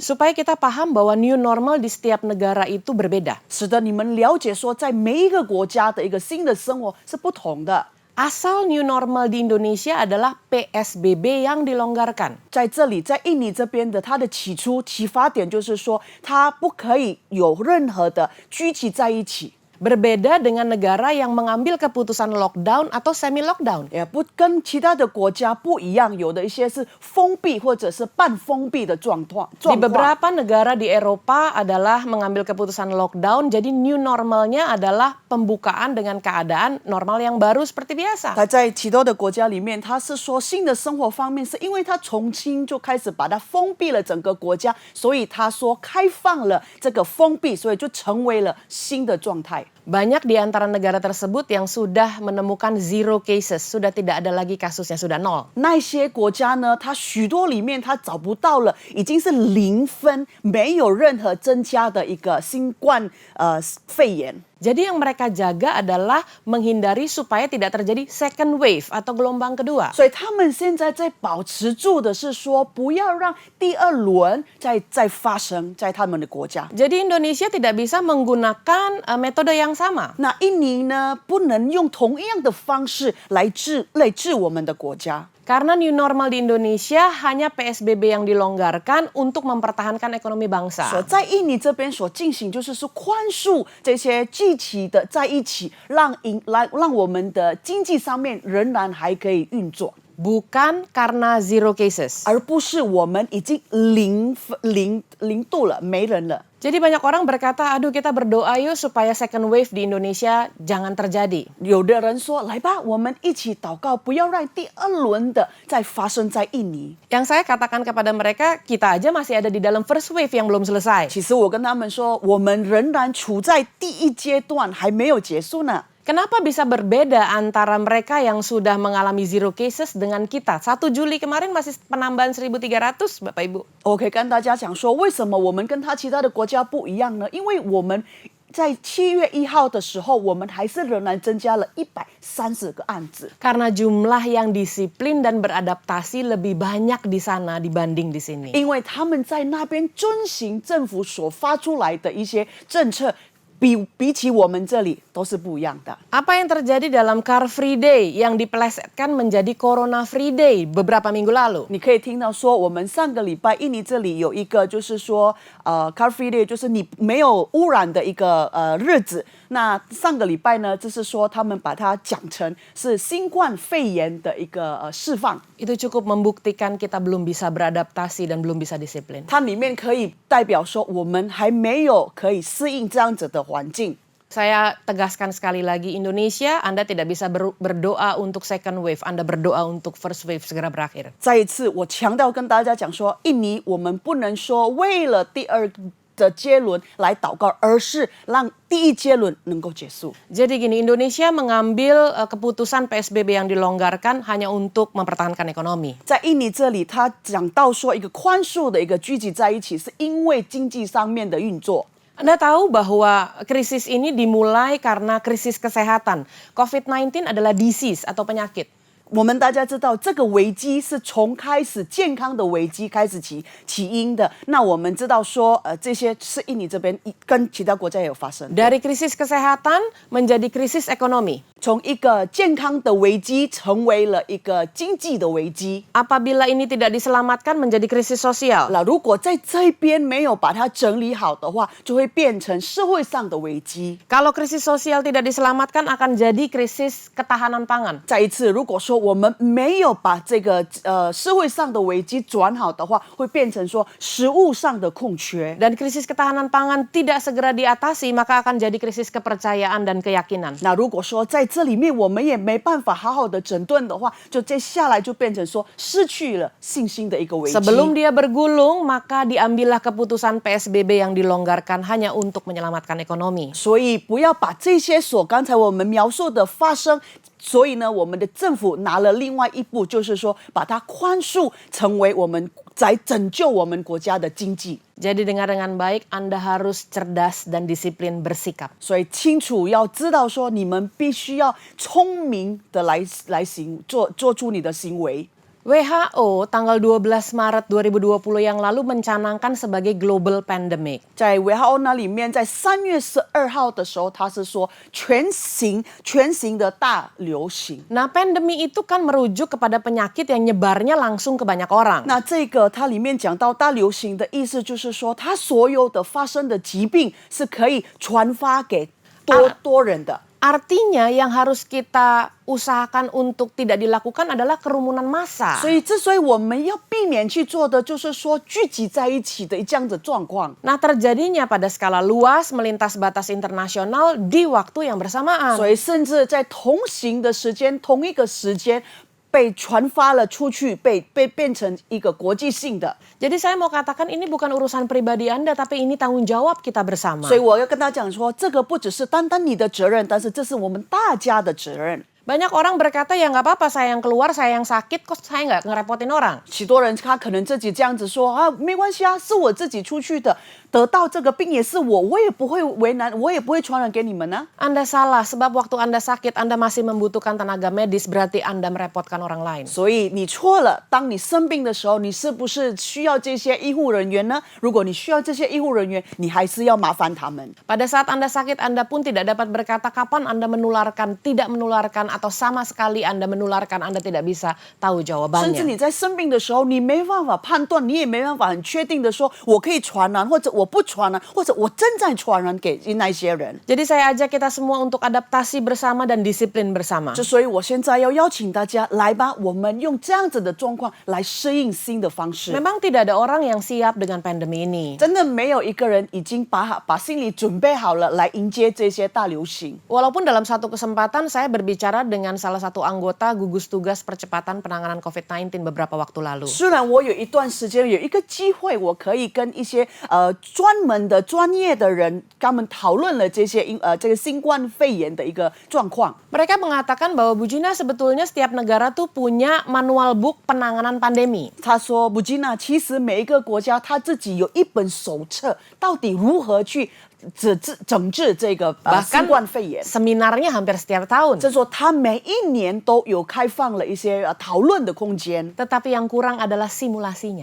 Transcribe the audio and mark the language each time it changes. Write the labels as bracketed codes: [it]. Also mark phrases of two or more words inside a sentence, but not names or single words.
[id] Supaya kita paham bahwa [en] new normal [id] di setiap negara itu berbeda. [zh] 使得你们了解说，在每一个国家的一个新的生活是不同的。 [id] Asal [en] new normal [id] di Indonesia adalah PSBB yang dilonggarkan. [zh] 在这里，在印尼这边的，它的启发点就是说，它不可以有任何的聚集在一起。 [id] Berbeda dengan negara yang mengambil keputusan lockdown atau [en] semi lockdown. [zh] 也不跟其他的国家不一样，有的一些是封闭或者是半封闭的状况。 [id] Di beberapa negara di Eropa adalah mengambil keputusan lockdown, jadi [en] new normalnya [id] adalah pembukaan dengan keadaan normal yang baru seperti biasa. [zh] 它在许多的国家里面，它是说新的生活方面，是因为它重新就开始把它封闭了整个国家，所以他说开放了这个封闭，所以就成为了新的状态。 [id] Banyak di antara negara tersebut yang sudah menemukan [en] zero cases, [id] sudah tidak ada lagi kasusnya, sudah nol. [zh] 那些国家呢，它许多里面它找不到了，已经是0分，没有任何增加的一个新冠肺炎。 [id] Jadi yang mereka jaga adalah menghindari supaya tidak terjadi [en] second wave [id] atau gelombang kedua. [zh] 所以他们现在在保持住的是说，不要让第二轮再发生在他们的国家。 [id] Jadi Indonesia tidak bisa menggunakan metode yang sama. [zh] 那印尼呢，不能用同样的方式来治我们的国家。 [id] Karena [en] new normal [id] di Indonesia hanya PSBB yang dilonggarkan untuk mempertahankan ekonomi [zh] 所 [id] bangsa. [zh] 在印尼这边所进行，就是说宽恕这些聚集的在一起，让我们的经济上面仍然还可以运作， [id] Bukan karena [en] zero cases. [zh] 而不是我们已经零度了，没人了。 [id] Jadi banyak orang berkata, aduh kita berdoa yuk supaya [en] second wave [id] di Indonesia jangan terjadi. [zh] 有的人说，来吧，我们一起祷告，不要让第二轮的再发生在印尼。 [id] Yang saya katakan kepada mereka, kita aja masih ada di dalam [en] first wave [id] yang belum selesai. [zh] 其实我跟他们说，我们仍然处在第一阶段，还没有结束呢。 [id] Kenapa bisa berbeda antara mereka yang sudah mengalami [en] zero cases [id] dengan kita? 1 Juli kemarin masih penambahan 1.300, Bapak Ibu. [zh] 我可以跟大家讲说，为什么我们跟其他的国家不一样呢？因为我们在7月1号的时候，我们还是仍然增加了130个案子。 [id] Karena jumlah yang disiplin dan beradaptasi lebih banyak di sana dibanding di sini. [zh] 因为他们在那边遵行政府所发出来的一些政策， 比起我们这里都是不一样的。 [id] Apa yang terjadi dalam Car Free Day yang dipelesetkan menjadi Corona Free Day beberapa minggu lalu? [zh] 你可以听到说，我们上个礼拜印尼这里有一个，就是说 ，Car Free Day，就是你没有污染的一个日子。那上个礼拜呢，就是说他们把它讲成是新冠肺炎的一个释放。 [id] Itu cukup membuktikan kita belum bisa beradaptasi dan belum bisa disiplin. [zh] 它里面可以代表说，我们还没有可以适应这样子的环境。 [id] Saya tegaskan sekali lagi, Indonesia, Anda tidak bisa berdoa untuk [en] second wave, [id] Anda berdoa untuk [en] first wave [id] segera berakhir. [zh] 再一次，我强调跟大家讲说，印尼我们不能说为了第二的阶轮来祷告，而是让第一阶轮能够结束。 [id] Jadi gini, Indonesia mengambil keputusan PSBB yang dilonggarkan hanya untuk mempertahankan ekonomi. [zh] 在印尼这里，他讲到说，一个宽恕的一个聚集在一起，是因为经济上面的运作。 [id] Anda tahu bahwa krisis ini dimulai karena krisis kesehatan. COVID-19 adalah disease atau penyakit. [zh] 我们大家知道，这个危机是从开始健康的危机开始起因的。那我们知道说，这些是印尼这边跟其他国家也有发生。 [id] Dari krisis kesehatan menjadi krisis ekonomi. [zh] 从一个健康的危机成为了一个经济的危机。 [id] Apabila ini tidak diselamatkan menjadi krisis sosial. [zh] 那如果在这边没有把它整理好的话，就会变成社会上的危机。 [id] Kalau krisis sosial tidak diselamatkan akan jadi krisis ketahanan pangan. [zh] 再一次，如果说我们没有把这个社会上的危机转好的话，会变成说食物上的空缺。 [id] Dan krisis ketahanan pangan tidak segera diatasi, maka akan jadi krisis kepercayaan dan keyakinan. [zh] 那如果说在这里面我们也没办法好好的整顿的话，就接下来就变成说失去了信心的一个危机。 [id] Sebelum dia bergulung, maka diambillah keputusan PSBB yang dilonggarkan hanya untuk menyelamatkan ekonomi. [zh] 所以不要把这些刚才我们描述的发生。所以呢，我们的政府拿了另外一步，就是说把它宽恕成为我们在拯救我们国家的经济。 [id] Jadi dengar dengan baik, Anda harus cerdas dan disiplin bersikap. [zh] 所以清楚要知道说，你们必须要聪明的来做出你的行为。 [id] WHO tanggal 12 Maret 2020 yang lalu mencanangkan sebagai [en] global pandemic. [zh] 在 WHO 那里面，在3月12号的时候，他是说全行的大流行。 [id] Nah, pandemi itu kan merujuk kepada penyakit yang nyebarnya langsung ke banyak orang. [zh] 那这个它里面讲到大流行的意思，就是说它所有的发生的疾病是可以传发给多人的。 [id] Artinya yang harus kita usahakan untuk tidak dilakukan adalah kerumunan massa. [zh] 所以我们要避免去做的，就是说聚集在一起的这样的状况。 [id] Nah, terjadinya pada skala luas melintas batas internasional di waktu yang bersamaan. [zh] 所以甚至在同一个时间。被传发了出去，被变成一个国际性的。 [id] Jadi saya mau katakan ini bukan urusan pribadi Anda, tapi ini tanggung jawab kita bersama. [zh] 所以我要跟他讲说，这个不只是单单你的责任，但是这是我们大家的责任。 [id] Banyak orang berkata ya nggak apa-apa, saya yang keluar, saya yang sakit, kok saya nggak ngerepotin orang. [zh] 许多人他可能自己这样子说啊，没关系啊，是我自己出去的，得到这个病也是我也不会为难，我也不会传染给你们呢。 [id] Anda salah, sebab waktu Anda sakit, Anda masih membutuhkan tenaga medis, berarti Anda merepotkan orang lain. [zh] 所以你错了，当你生病的时候，你是不是需要这些医护人员呢？如果你需要这些医护人员，你还是要麻烦他们。 [id] Pada saat Anda sakit, Anda pun tidak dapat berkata kapan Anda menularkan, tidak menularkan, atau sama sekali Anda menularkan, Anda tidak bisa tahu [zh] 甚至 [id] jawabannya. [zh] 你在生病的时候，你没办法判断，你也没办法很确定的说，我可以传染，或者我不传染，或者我正在传染给那些人。 [id] Jadi saya ajak kita semua untuk adaptasi bersama dan disiplin bersama. [zh] 所以我现在要邀请大家来吧，我们用这样子的状况来适应新的方式。 [id] Memang tidak ada orang yang siap dengan pandemi ini. [zh] 真的没有一个人已经把心里准备好了来迎接这些大流行。 [id] Walaupun dalam satu kesempatan saya berbicara dengan salah satu anggota gugus tugas percepatan penanganan COVID-19 beberapa waktu lalu. [zh] 虽然我有一段时间有一个机会，我可以跟一些专门的专业的人，他们讨论了这个新冠肺炎的一个状况。 [id] Mereka mengatakan bahwa Bu Gina sebetulnya setiap negara tuh punya [en] manual book [id] penanganan pandemi. [zh] 他说：“布吉娜，其实每一个国家他自己有一本手册，到底如何去整治这个新 [id] Bahkan [zh] 冠肺炎。 [id] seminarnya hampir setiap tahun. [zh] 这说他每一年都有开放了一些讨论的空间， [id] Tetapi yang kurang adalah simulasinya.